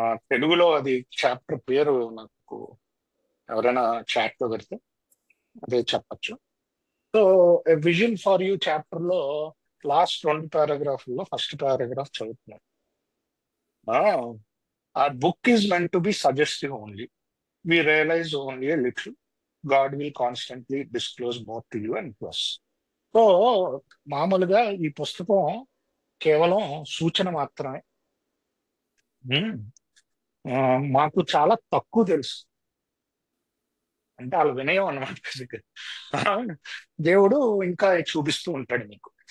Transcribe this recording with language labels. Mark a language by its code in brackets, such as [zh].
[te] తెలుగులో అది చాప్టర్ పేరు నాకు ఎవరైనా చాట్ లో పెడితే అదే చెప్పచ్చు. So vision for you chapter లో లాస్ట్ 2 పారాగ్రాఫ్లో ఫస్ట్ పారాగ్రాఫ్ చదువుతున్నాను. [en] Our book is meant to be suggestive only. We realize only a little. God will constantly disclose more to you and to us. [te] So మామూలుగా ఈ పుస్తకం కేవలం సూచన మాత్రమే. మాకు చాలా తక్కువ తెలుసు, అంటే వాళ్ళ వినయం అన్నమాట. దేవుడు ఇంకా చూపిస్తూ ఉంటాడు మీకు.